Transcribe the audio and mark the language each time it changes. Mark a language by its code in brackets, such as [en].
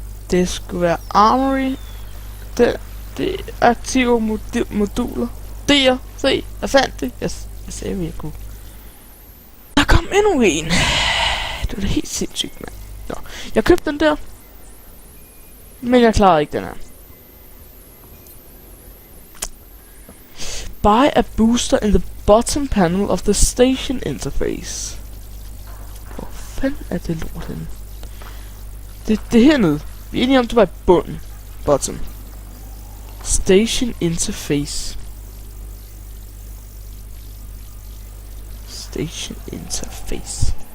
[da] Det skulle være Armory. Det aktive moduler. Der, se, jeg fandt det. Jeg sagde, at jeg kunne. Der kom endnu en. Det var da helt sindssygt, mand. Nå, jeg købte den der. Men jeg klarede ikke den her. [en] Buy a booster in the bottom panel of the station interface. [da] Hvor fanden er det lort henne? Det er hernede. Vi er enige om, det var i bunden. [en] Bottom. Station interface. Station interface.